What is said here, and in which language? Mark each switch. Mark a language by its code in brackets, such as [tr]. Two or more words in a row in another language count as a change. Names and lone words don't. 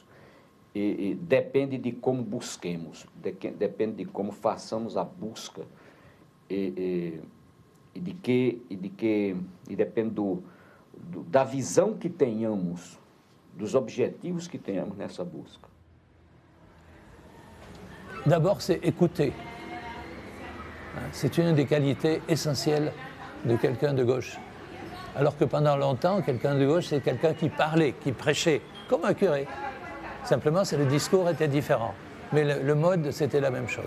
[pt] E depende de como busquemos, depende de como façamos a busca e depende da visão que tenhamos, dos objetivos que tenhamos nessa busca. [fr] D'abord, c'est écouter. C'est une des qualités essentielles de quelqu'un de gauche. Alors que pendant longtemps, quelqu'un de gauche, c'est quelqu'un qui parlait, qui prêchait, comme un curé. Simplement, le discours était différent. Mais le mode, c'était la même chose.